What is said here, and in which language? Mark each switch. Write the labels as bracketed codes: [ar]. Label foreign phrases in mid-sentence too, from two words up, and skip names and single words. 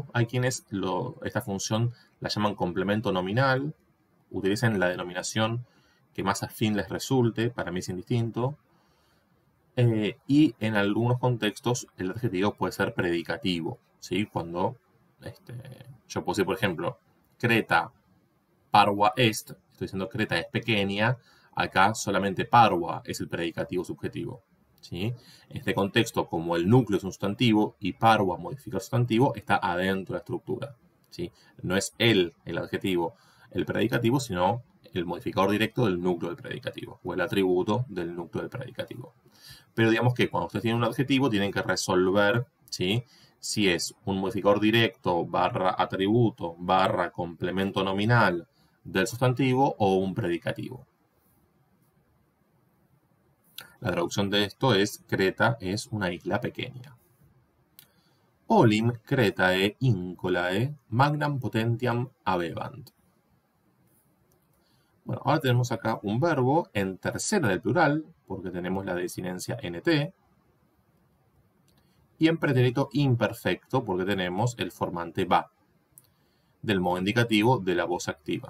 [es] Hay quienes esta función la llaman complemento nominal, utilizan la denominación que más afín les resulte, para mí es indistinto. Y en algunos contextos el adjetivo puede ser predicativo, ¿sí? Cuando yo puedo decir, por ejemplo, [la] Creta parva est, [es] estoy diciendo Creta es pequeña, acá solamente parva es el predicativo subjetivo, ¿sí? En este contexto, como el núcleo es un sustantivo y parva modifica el sustantivo, está adentro de la estructura, ¿sí? No es el adjetivo, el predicativo, sino el modificador directo del núcleo del predicativo, o el atributo del núcleo del predicativo. Pero digamos que cuando ustedes tienen un adjetivo, tienen que resolver, ¿sí?, si es un modificador directo barra atributo barra complemento nominal del sustantivo o un predicativo. La traducción de esto es: Creta es una isla pequeña. [la] Olim Cretae incolae magnam potentiam habebant. [es] Bueno, ahora tenemos acá un verbo en tercera del plural, porque tenemos la desinencia nt, y en pretérito imperfecto, porque tenemos el formante va, del modo indicativo de la voz activa.